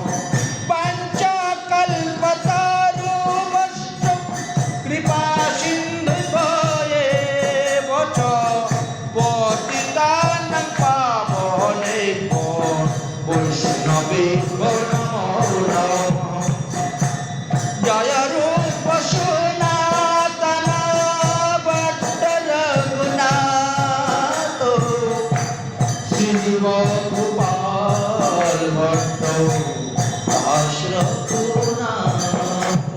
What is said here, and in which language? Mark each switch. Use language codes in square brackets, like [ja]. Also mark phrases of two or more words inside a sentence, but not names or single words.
[sa] পঞ্চকল্পতরুভ্যশ্চ কৃপা সিন্ধুভ্যেব চ পতিতানাং পাবনেভ্যো বৈষ্ণবেভ্যো নমো নমঃ জয় রূপ সনাতন ভট্ট রঘুনাথ শ্রীজীব গোপাল ভট্ট দাস রঘুনাথ